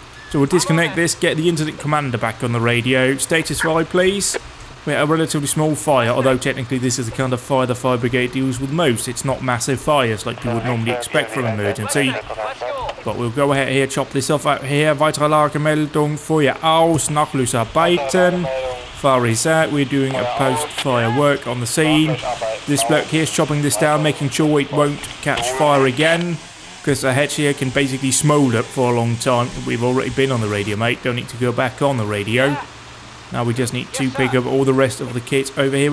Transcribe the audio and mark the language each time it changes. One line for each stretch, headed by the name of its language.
English: So we'll disconnect this, get the incident commander back on the radio. Status fire, please. We had a relatively small fire, although technically this is the kind of fire the fire brigade deals with most. It's not massive fires like you would normally expect from emergency. But we'll go ahead here, chop this off out here.
German: Weitere Lagemeldung, Feuer aus, Nachlösarbeiten.
English: Fire is out, we're doing a post-fire work on the scene. This bloke here is chopping this down, making sure it won't catch fire again. Because the hatch here can basically smoulder for a long time. We've already been on the radio, mate. Don't need to go back on the radio. Now we just need to pick up all the rest of the kit over here.